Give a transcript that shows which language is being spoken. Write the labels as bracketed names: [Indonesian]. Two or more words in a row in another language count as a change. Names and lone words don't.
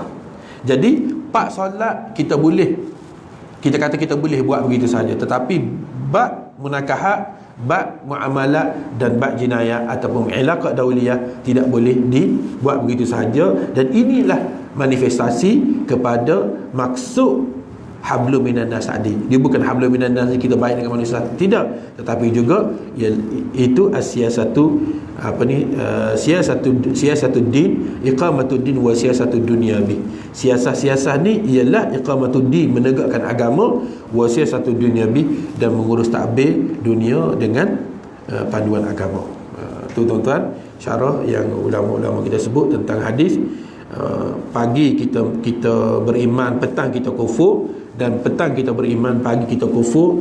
[Malay] Jadi bab solat kita boleh buat begitu saja, tetapi bab munakahat, bab muamalat dan bab jinayah ataupun [Arabic] علاقة دولية [Malay] tidak boleh dibuat begitu saja. Dan inilah manifestasi kepada maksud [Arabic] حبل من الناس [Malay] adi. Dia bukan [Arabic] حبل من الناس [Malay] kita baik dengan manusia, tidak, tetapi juga itu [Arabic] سياسة الدين إقامة الدين وسياسة الدنيا به. [Malay] Siasah ni ialah [Arabic] إقامة الدين, [Malay] menegakkan agama, [Arabic] وسياسة الدنيا به, [Malay] dan mengurus takbir dunia dengan panduan agama. Tu tuan-tuan syarah yang ulama-ulama kita sebut tentang hadis. Pagi kita beriman, petang kita kufur, dan petang kita beriman, pagi kita kufur.